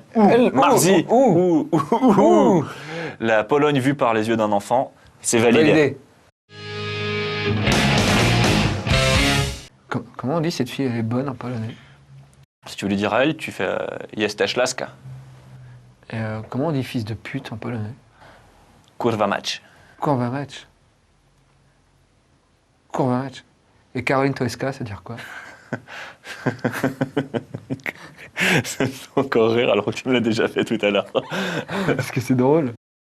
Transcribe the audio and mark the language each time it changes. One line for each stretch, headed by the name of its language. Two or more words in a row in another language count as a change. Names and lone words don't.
French: Marzi ou La Pologne vue par les yeux d'un enfant. C'est validé. Comment on dit cette fille, elle est bonne en polonais? Si tu veux lui dire à elle, tu fais
Polish: Jesteś laska.
French: Comment on dit fils de pute en polonais?
Polish: Kurwa mać. Kurwa mać. Kurwa mać.
French: Et Caroline Toeska, ça veut dire quoi? Ça me fait encore rire alors que tu me l'as déjà fait tout à l'heure. Parce que c'est drôle.